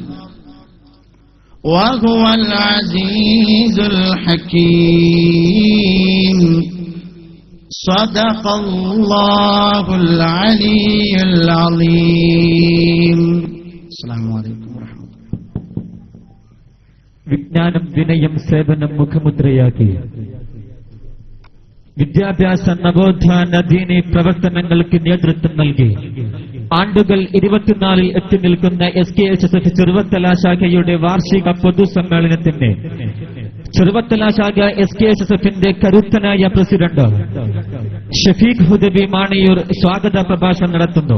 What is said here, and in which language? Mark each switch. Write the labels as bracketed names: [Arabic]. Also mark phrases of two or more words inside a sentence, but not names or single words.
[Arabic] وهو العزيز الحكيم صدق الله العلي العظيم السلام عليكم ورحمة الله [Malayalam] വിജ്ഞാനം വിനയം സേവനം മുഖമുദ്രയാക്കി വിദ്യാഭ്യാസ നവോത്ഥാന ദീനി പ്രവർത്തനങ്ങൾക്ക് നേതൃത്വം നൽകി ആണ്ടുകൾ 24 എത്തി നിൽക്കുന്ന SKHSF ചെറുവത്തല ശാഖയുടെ വാർഷിക പൊതുസമ്മേളനത്തിന് ചെറുവത്തല ശാഖ SKHSFന്റെ കരുത്തനായ പ്രസിഡന്റ് ഷഫീഖ് ഹുദബി മാണിയൂർ സ്വാഗത പ്രഭാഷണം നടത്തുന്നു.